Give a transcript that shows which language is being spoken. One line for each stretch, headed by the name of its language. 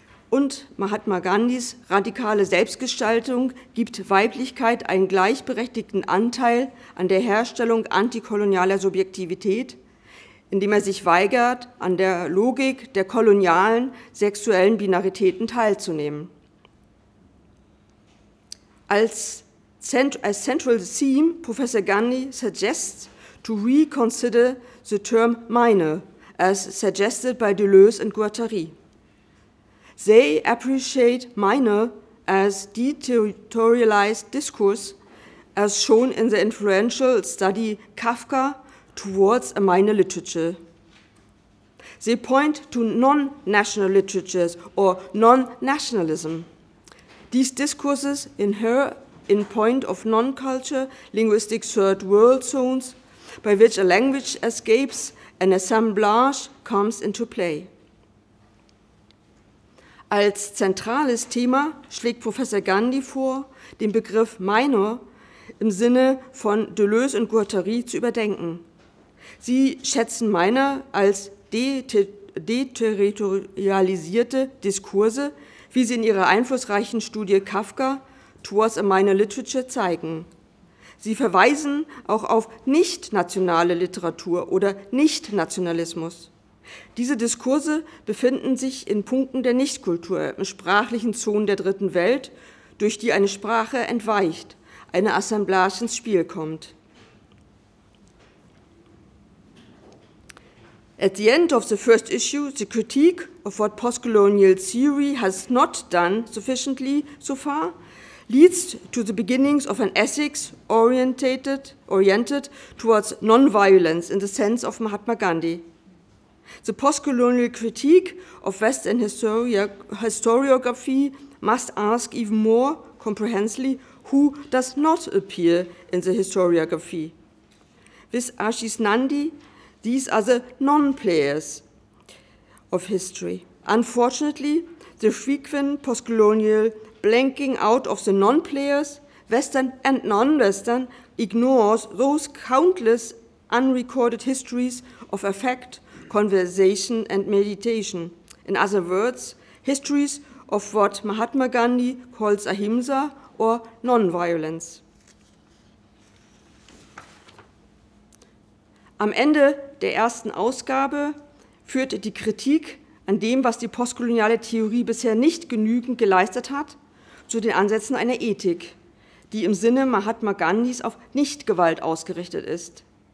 German: Und Mahatma Gandhis radikale Selbstgestaltung gibt Weiblichkeit einen gleichberechtigten Anteil an der Herstellung antikolonialer Subjektivität, indem er sich weigert, an der Logik der kolonialen sexuellen Binaritäten teilzunehmen.
English: As central theme, Professor Gandhi suggests to reconsider the term minor, as suggested by Deleuze and Guattari. They appreciate minor as deterritorialized discourse, as shown in the influential study Kafka towards a minor literature. They point to non-national literatures or non-nationalism. These discourses inhere in point of non-culture, linguistic third world zones, by which a language escapes an assemblage comes into play.
German: Als zentrales Thema schlägt Professor Gandhi vor, den Begriff minor im Sinne von Deleuze und Guattari zu überdenken. Sie schätzen minor als deterritorialisierte Diskurse, wie sie in ihrer einflussreichen Studie Kafka Towards a Minor Literature zeigen. Sie verweisen auch auf nicht-nationale Literatur oder Nicht-Nationalismus. Diese Diskurse befinden sich in Punkten der Nichtkultur, in sprachlichen Zonen der Dritten Welt, durch die eine Sprache entweicht, eine Assemblage ins Spiel kommt.
English: At the end of the first issue, the critique of what postcolonial theory has not done sufficiently so far leads to the beginnings of an ethics oriented towards non-violence in the sense of Mahatma Gandhi. The postcolonial critique of Western historiography must ask even more comprehensively who does not appear in the historiography. With Ashish Nandi, these are the non-players of history. Unfortunately, the frequent postcolonial blanking out of the non-players, Western and non-Western, ignores those countless unrecorded histories of affect, conversation, and meditation. In other words, histories of what Mahatma Gandhi calls ahimsa or non-violence.
German: Am Ende der ersten Ausgabe führt die Kritik an dem, was die postkoloniale Theorie bisher nicht genügend geleistet hat, zu den Ansätzen einer Ethik, die im Sinne Mahatma Gandhis auf Nichtgewalt ausgerichtet ist.